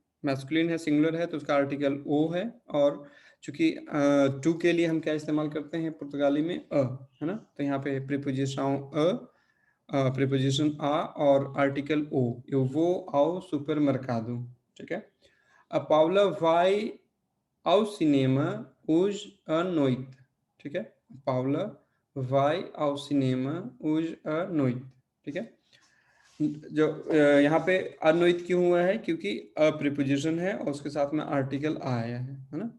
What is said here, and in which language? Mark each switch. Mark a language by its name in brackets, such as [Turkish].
[Hindi] Masculine है, singular है, तो उसका आर्टिकल ओ है। और चूंकि टू के लिए हम क्या इस्तेमाल करते हैं पुर्तगाली में? है ना? तो यहाँ पे प्रीपोजिशन प्रीपोजिशन आ और आर्टिकल ओ, [Portuguese] eu vou ao supermercado, [Hindi] ठीक है? [Portuguese] A Paula vai ao cinema hoje à noite, [Hindi] ठीक है? [Portuguese] Paula vai ao cinema hoje à noite, [Hindi] ठीक है? जो यहाँ पे अनोइट क्यों हुआ है, क्योंकि अ प्रीपोजिशन है और उसके साथ में आर्टिकल आया है ना?